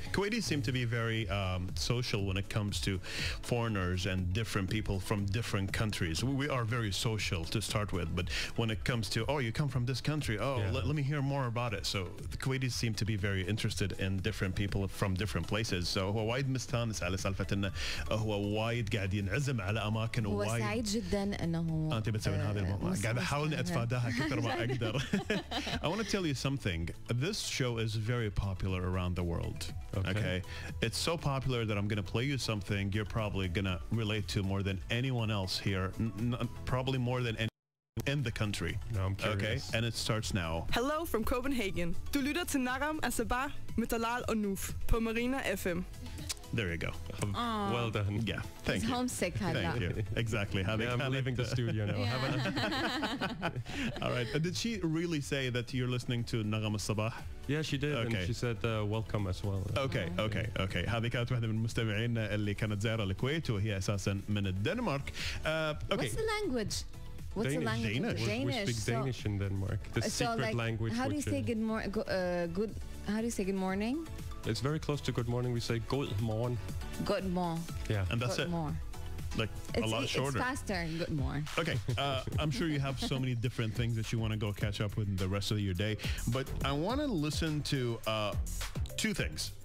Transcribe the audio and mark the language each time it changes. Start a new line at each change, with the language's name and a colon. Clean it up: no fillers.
English: Kuwaitis seem to be very social when it comes to foreigners and different people from different countries. We are very social to start with, but when it comes to, oh, you come from this country, oh, let me hear more about it. So the Kuwaitis seem to be very interested in different people from different places. So
Arabic: هو وايد مستانس على سالفة انه هو وايد قاعد ينعزم على اماكن هو وايد. سعيد جدا انه انت بتسوين هذه الموضوع. قاعد احاول اني اتفاداها كثر ما اقدر.
English: I want to tell you something. This show is very popular around the world. Okay. It's so popular that I'm going to play you something you're probably going to relate to more than anyone else here. Probably more than anyone in the country. No, I'm curious. Okay, and it starts now. Hello from Copenhagen.
Danish: Du lytter til Nagham Al Sabah med Talal og Nuf på Marina FM.
English: There you go. Well done. Yeah, thank He's you. homesick. Thank you. Exactly. Yeah, I'm leaving the studio now. All right. Did she really say that you're listening to Nagham Al Sabah? Yeah, she did, and she said welcome as well. Okay.
Arabic: هذه كانت واحدة من المستمعين اللي كانت زائرة الكويت وهي أساسا من الدنمارك.
English: What's the language? What's the language? Danish. We speak Danish in Denmark. The secret language. How do you say good morning? How do you say good morning? It's very close to good morning. We say god morgen. Good morning. Yeah, and that's good it. More. Like a lot shorter. It's faster. Good morning. Okay, I'm sure you have so many different things that you want to go catch up with in the rest of your day, but I want to listen to two things.